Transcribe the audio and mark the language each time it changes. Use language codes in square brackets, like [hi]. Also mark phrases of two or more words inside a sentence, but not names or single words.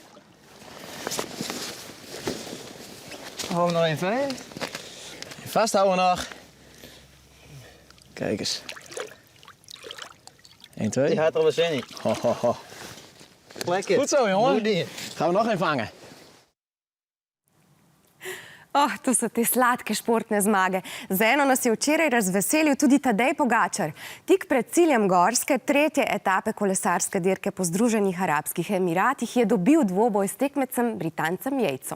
[nl] Gewoon nog even heen. Vasthouden nog. Kijk eens. 1, 2. Die gaat er wel zin in. Ho, ho, ho. Lekker. Goed zo, jongen. Goed ding. Gaan we nog een vangen. [sl] Oh, to so te sladke športne zmage. Z eno nas je včeraj razveselil tudi Tadej Pogačar. Tik pred ciljem gorske, 3. etape kolesarske dirke po Združenih arabskih emiratih je dobil dvoboj s tekmecem Britancem Yatsom.